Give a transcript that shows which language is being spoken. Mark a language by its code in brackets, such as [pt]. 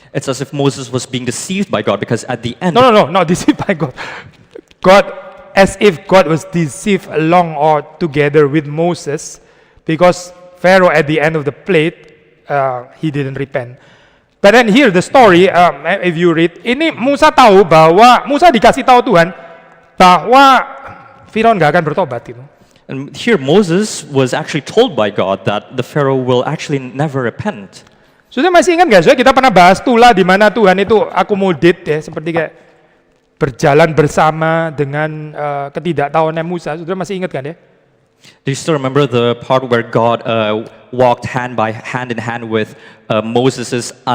[en] It's as if Moses was being deceived by God because at the end, No, not deceived by God. God, as if God was deceived along or together with Moses, because Pharaoh at the end of the plague, he didn't repent. But then here the story, if you read, [id] ini Musa tahu bahwa Musa dikasih tahu Tuhan bahwa Firaun nggak akan bertobat gitu. [en] and here Moses was actually told by God that the Pharaoh will actually never repent. [id] Sudah masih ingat nggak? Kita pernah bahas Tula di mana Tuhan itu akomodat ya, seperti kayak berjalan bersama dengan ketidaktahuannya Musa. Sudah masih ingat kan ya? [en] Do you still remember the part where God walked hand in hand with Moses's